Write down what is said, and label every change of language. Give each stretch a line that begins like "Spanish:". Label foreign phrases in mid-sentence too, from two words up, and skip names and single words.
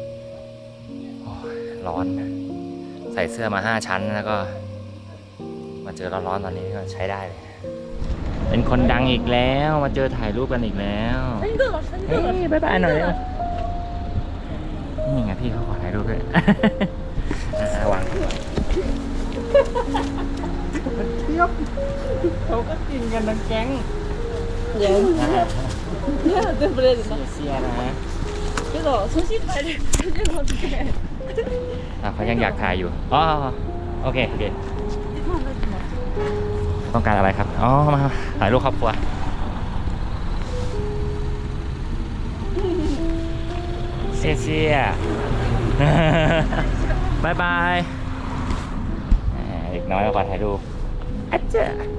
Thai: ร้อนใส่เสื้อมา5ชั้นแล้วก็มาเจอร้อนๆตอนนี้ก็ใช้ได้เลยเป็นคนดังอีกแล้วมาเจอถ่ายรูปกันอีกแล้วเฮ้ยบ๊ายบายหน่อย นี่ไงพี่เขาขอถ่ายรูปด้วยวางเทียบเขาก็กินกันทั้งแก๊งเนี่ยเต็มเลยเสียนะ
Chinese: 这个重新拍的这个
Thai: เขายังอยากถ่ายอยู่อ๋อโอเค ต้องการอะไรครับอ๋อมาถ่ายรูปครอบครัวเสียบายบายเด็กน้อยมาขอถ่ายรูปอาจจะ